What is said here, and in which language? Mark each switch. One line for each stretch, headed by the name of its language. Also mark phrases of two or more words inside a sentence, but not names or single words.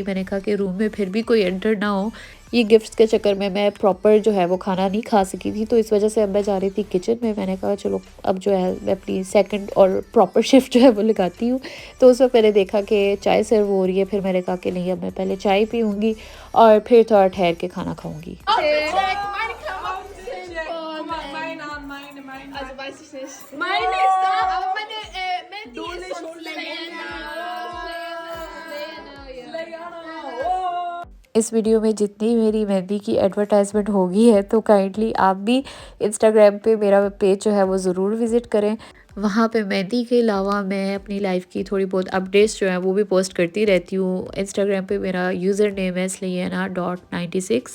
Urdu: میں نے کہا کہ روم میں پھر بھی کوئی انٹر نہ ہو۔ یہ گفٹس کے چکر میں میں پراپر جو ہے وہ کھانا نہیں کھا سکی تھی، تو اس وجہ سے اب میں جا رہی تھی کچن میں. میں نے کہا چلو اب جو ہے میں اپنی سیکنڈ اور
English: proper shift
Urdu: جو ہے وہ لگاتی ہوں. تو اس وقت میں نے دیکھا کہ چائے سرو ہو رہی ہے، پھر میں نے کہا کہ نہیں اب میں پہلے چائے پیوں گی اور پھر تھوڑا ٹھہر کے کھانا کھاؤں گی.
German: Also weiß ich nicht. Meine ist da, aber meine Mandy ist von Slayana.
Urdu: اس ویڈیو میں جتنی میری مہندی کی ایڈورٹائزمنٹ ہوگی ہے تو کائنڈلی آپ بھی انسٹاگرام پے میرا پیج جو ہے وہ ضرور وزٹ کریں. وہاں پے مہندی کے علاوہ میں اپنی لائف کی تھوڑی بہت اپڈیٹس جو ہیں وہ بھی پوسٹ کرتی رہتی ہوں. انسٹاگرام پے میرا
English: user name
Urdu: है slayana.96।